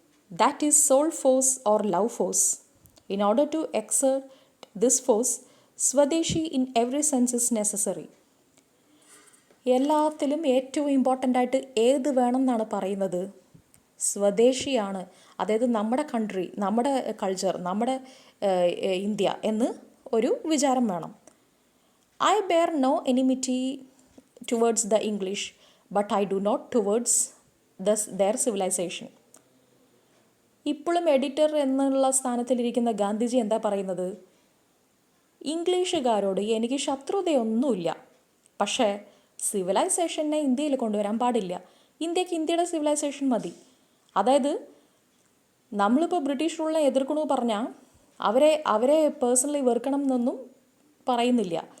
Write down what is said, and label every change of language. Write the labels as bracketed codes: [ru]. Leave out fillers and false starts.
[en] That is soul force or love force. In order to exert this force, swadeshi in every sense is necessary. [ml] എല്ലാത്തിലും ഏറ്റവും important ആയിട്ട് ഏത് വേണം എന്നാണ് പറയുന്നത്? സ്വദേശിയാണ്. അതായത് നമ്മുടെ കൺട്രി, നമ്മുടെ കൾച്ചർ, നമ്മുടെ ഇന്ത്യ എന്ന് ഒരു വിചാരം വേണം. [en] I bear no enmity towards the English, but I do not towards their civilization. [ml] ഇപ്പോഴും എഡിറ്റർ എന്നുള്ള സ്ഥാനത്തിലിരിക്കുന്ന ഗാന്ധിജി എന്താ പറയുന്നത്? ഇംഗ്ലീഷുകാരോട് എനിക്ക് ശത്രുതയൊന്നുമില്ല, പക്ഷേ സിവിലൈസേഷനെ ഇന്ത്യയിൽ കൊണ്ടുവരാൻ പാടില്ല. ഇന്ത്യക്ക് ഇന്ത്യയുടെ സിവിലൈസേഷൻ മതി. അതായത് നമ്മളിപ്പോൾ ബ്രിട്ടീഷ് റൂളിനെ എതിർക്കണമെന്ന് പറഞ്ഞാൽ അവരെ പേഴ്സണലി വെറുക്കണം എന്നൊന്നും പറയുന്നില്ല.